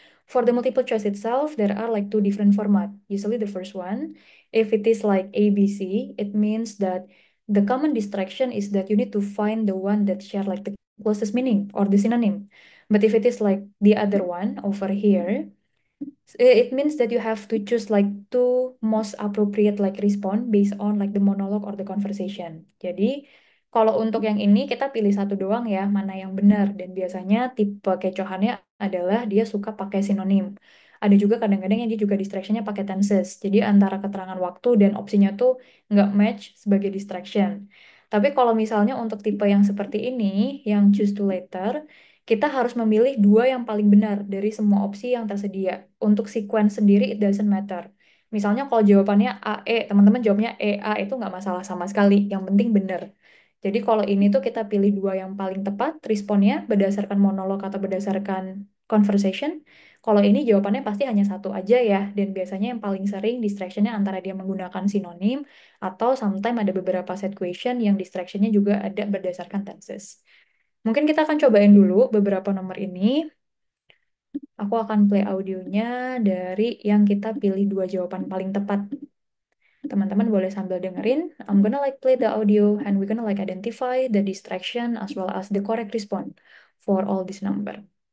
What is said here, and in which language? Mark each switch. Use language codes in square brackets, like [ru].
[en] For the multiple choice itself, there are like two different format. Usually the first one, if it is like ABC, it means that the common distraction is that you need to find the one that share like the closest meaning or the synonym. But if it is like the other one over here, it means that you have to choose like two most appropriate like response based on like the monologue or the conversation. [id] Jadi kalau untuk yang ini kita pilih satu doang ya, mana yang benar. Dan biasanya tipe kecohannya adalah dia suka pakai sinonim. Ada juga kadang-kadang yang dia juga distractionnya pakai tenses. Jadi antara keterangan waktu dan opsinya tuh nggak match sebagai distraction. Tapi kalau misalnya untuk tipe yang seperti ini, yang choose to later, kita harus memilih dua yang paling benar dari semua opsi yang tersedia. Untuk sequence sendiri, [en] it doesn't matter. [id] Misalnya kalau jawabannya AE, teman-teman jawabnya EA itu nggak masalah sama sekali. Yang penting benar. Jadi kalau ini tuh kita pilih dua yang paling tepat responnya berdasarkan monolog atau berdasarkan conversation. Kalau ini jawabannya pasti hanya satu aja ya. Dan biasanya yang paling sering distractionnya antara dia menggunakan sinonim atau sometimes ada beberapa set question yang distractionnya juga ada berdasarkan tenses. Mungkin kita akan cobain dulu beberapa nomor ini. Aku akan play audionya dari yang kita pilih dua jawaban paling tepat. Teman-teman boleh sambil dengerin. [en] I'm gonna like play the audio and we're gonna like identify the distraction as well as the correct response for all this number.